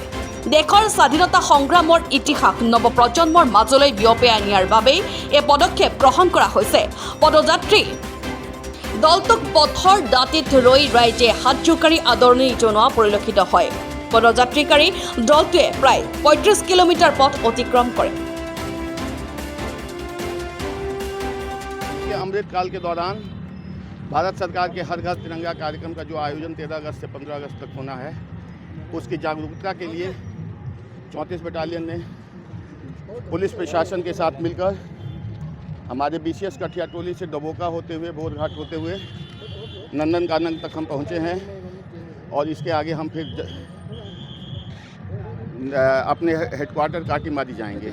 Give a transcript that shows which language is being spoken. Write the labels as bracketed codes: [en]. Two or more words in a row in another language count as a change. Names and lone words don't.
[as] দেশৰ স্বাধীনতা সংগ্ৰামৰ ইতিহাস নৱপ্ৰজন্মৰ মাজলৈ বিয়পাই নিয়াৰ বাবে এই পদক্ষেপ গ্ৰহণ কৰা হৈছে। পদযাত্ৰী দলটোক পথৰ দাঁতিত ৰৈ ৰাইজে হাত জোকাৰি আদৰণি জনোৱা পৰিলক্ষিত হয়। পদযাত্ৰীকাৰী দলটোৱে প্ৰায় ৩৫ কিলোমিটাৰ পথ অতিক্ৰম কৰে। [hi] अमृतकाल के दौरान भारत सरकार के हर घर तिरंगा कार्यक्रम का जो आयोजन 13 अगस्त से 15 अगस्त तक होना है, उसकी जागरूकता के लिए 34 बटालियन ने पुलिस प्रशासन के साथ मिलकर हमारे BCS कठियाटोली से डबोका होते हुए बोरघाट होते हुए नंदनकानन तक हम पहुँचे हैं और इसके आगे हम फिर अपने हेडक्वार्टर काटीमारी जाएंगे।